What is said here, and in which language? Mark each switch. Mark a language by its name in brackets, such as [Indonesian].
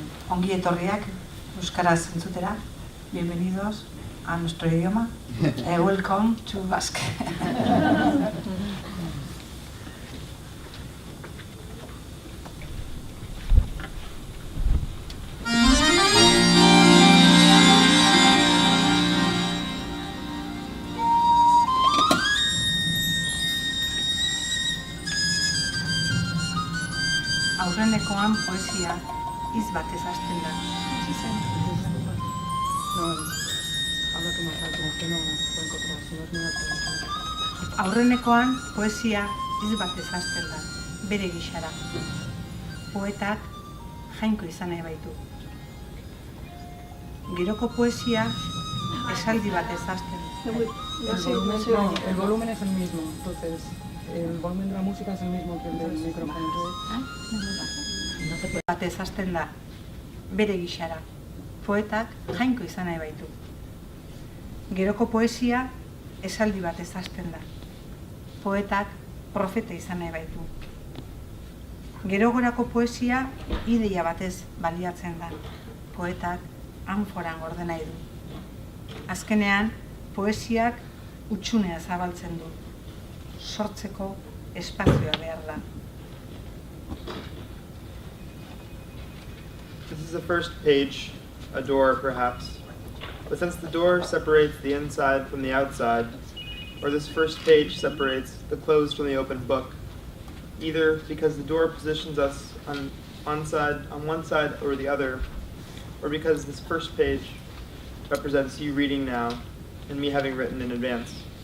[Basque] Ongi etorriak euskaraz entzutera. [Spanish] Bienvenidos a nuestro idioma. [English] Welcome to Basque. [Basque] Aurrenekoan poesia hitz batez hasten da. Aurrenekoan poesia hitz batez hasten da, bere gixara. Poetak jainko izan nahi baitu. Geroko poesia esaldi batez hasten da. [Spanish] El volumen es el mismo, entonces el volumen de la música es el mismo que el del micrófono. [Basque] Batez hasten da, bere gixara. Poetak jainko izan nahi baitu. Geroko poesia esaldi batez hasten da. Poetak profeta izan nahi baitu. Gerogorako poesia ideia batez baliatzen da. Poetak anforan gorde nahi du. Azkenean, poesiak utxunea zabaltzen du. Sortzeko espazioa behar da. [English] This is the first page, a door perhaps. But since the door separates the inside from the outside, or this first page separates the closed from the open book, either because the door positions us on one side or the other, or because this first page represents you reading now and me having written in advance.